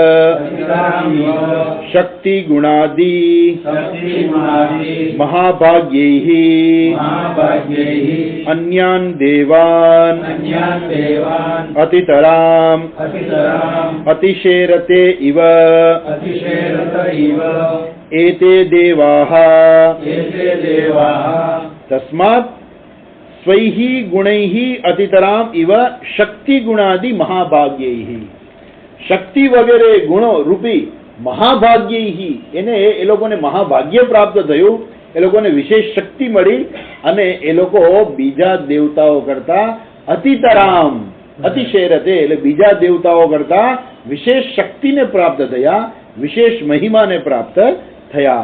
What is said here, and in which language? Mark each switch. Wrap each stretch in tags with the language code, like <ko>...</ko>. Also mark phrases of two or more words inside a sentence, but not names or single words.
<sa>શક્તિ ગુણાદિ મહાભાગ્યૈહિ અન્યાન દેવાન અતિતરામ અતિશેરતે ઇવ एते देवाः तस्मात् स्वैहि गुणैः अतितराम इव शक्ति गुणादि महाभाग्यैः.</sa> <gu>શક્તિ વગેરે ગુણો રૂપી महाभाग्यैः એને એ લોકોને મહાભાગ્ય પ્રાપ્ત થયું, એ લોકોને વિશેષ શક્તિ મળી અને એ લોકો બીજા દેવતાઓ કરતા</gu> <sa>અતિતરામ અતિશેરતે</sa> <gu>એટલે બીજા દેવતાઓ કરતા વિશેષ શક્તિને પ્રાપ્ત થયા, વિશેષ મહિમાને પ્રાપ્ત થયા.</gu>